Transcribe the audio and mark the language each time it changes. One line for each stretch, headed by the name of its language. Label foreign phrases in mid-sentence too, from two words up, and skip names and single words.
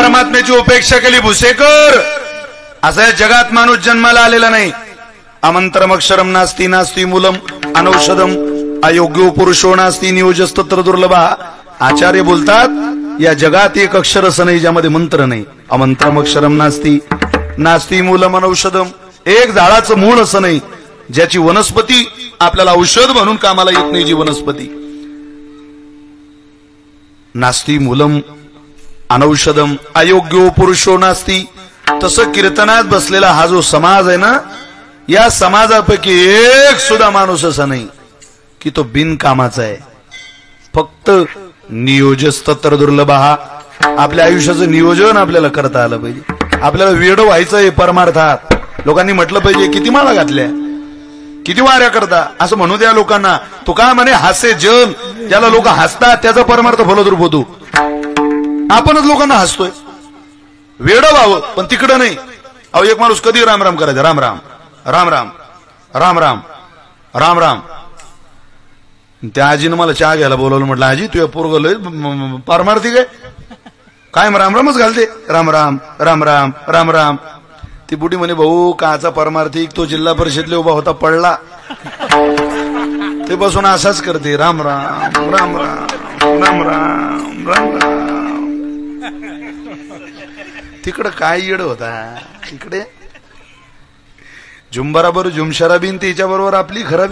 Marathi: परमात्म्याची उपेक्षा केली भुसेकर, असं या जगात माणूस जन्माला आलेला नाही.
Sanskrit: अमंत्रम अक्षरम नास्ती नास्ती मूलम अनौषधम अयोग्यो पुरुषो नास्ती नियोजस्तत्र दुर्लभा.
Marathi: आचार्य बोलतात या जगात एक अक्षर असं नाही ज्यामध्ये मंत्र नाही.
Sanskrit: अमंत्रम अक्षरम नास्ती नास्ती मूलम अनौषधम.
Marathi: एक झाडाचं मूळ असं नाही ज्याची वनस्पती आपल्याला औषध म्हणून कामाला येत नाही. जी वनस्पती
Sanskrit: नास्ती मूलम अनौषधम अयोग्यो पुरुषो नास्ती.
Marathi: तसं कीर्तनात बसलेला हा जो समाज आहे ना, या समाजापैकी एक सुद्धा माणूस असा नाही की तो बिनकामाचा आहे. फक्त
Sanskrit: नियोजस्तत्र दुर्लभ.
Marathi: आपल्या आयुष्याचं नियोजन आपल्याला करता आलं पाहिजे. आपल्याला वेड व्हायचंय परमार्थात. लोकांनी म्हटलं पाहिजे किती माळा घातल्या, किती वाऱ्या करता, असं म्हणू द्या लोकांना. तो का म्हणे हास्य जन, ज्याला लोक हसतात त्याचा परमार्थ फलद्रूप होतो. आपणच लोकांना हसतोय. वेड व्हावं पण तिकडं नाही. अहो एक माणूस कधी राम राम करायचा, राम राम राम राम राम राम राम राम. त्या आजीनं मला चहा घ्यायला बोलवलं. म्हटलं आजी तुझ्या पोरग लय पारमार्थिक आहे, कायम राम रामच घालते, राम राम राम राम राम राम. ती बुढी म्हणे भाऊ काचा परमार्थिक, तो जिल्हा परिषदले उभा होता पडला ते बसून असाच करते, राम राम राम राम राम राम राम राम. तिकडं काय येड होता, इकडे झुंबराबर झुमशराबीन त्याच्या बरोबर आपली खराबी.